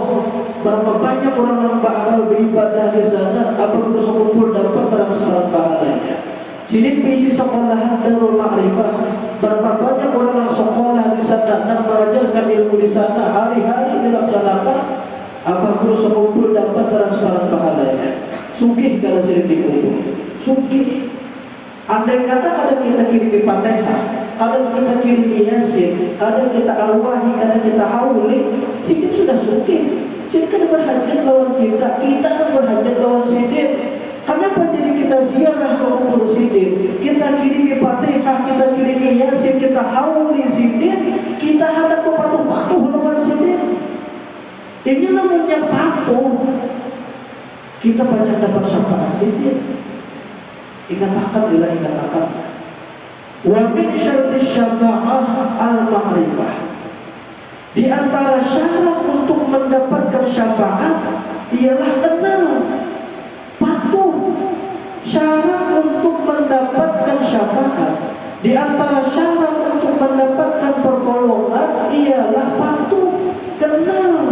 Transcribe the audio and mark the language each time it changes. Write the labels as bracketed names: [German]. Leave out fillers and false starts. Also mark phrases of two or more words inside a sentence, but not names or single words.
[Banjar] Berapa banyak orang yang beramal beribadah di sana, abang harus kumpul dapat transparan pahalanya. Sini diisi sekolahan Darul Ma'rifah. Berapa banyak orang yang sekolah di sana dan mengajarkan ilmu di sana, hari-hari dilaksanakan, abang harus kumpul dapat transparan pahalanya. Sugih kalau sini dikumpul, sugih. Andai kata kadang kita kirim Fatihah, kadang kita kirim Yasin, kadang kita arwahi, kadang kita hauli, sini sudah suci. Sini kan berhajat lawan kita, kita kan berhajat lawan Sidin. Kenapa jadi kita ziarah ke umur Sidin? Kita kirim Fatihah, kita kirim Yasin, kita hauli Sidin, kita hadap patuh-patuh lawan Sidin. Ini namanya patuh. Kita baca dapat syafaat Sidin. Ingatakan bila ingatakan. [Arabic] ومن شرط الشفاعة المعرفة. [Banjar] Di antara syarat untuk mendapatkan syafaat ialah kenal, patuh. Syarat untuk mendapatkan syafaat, di antara syarat untuk mendapatkan pertolongan ialah patuh, kenal.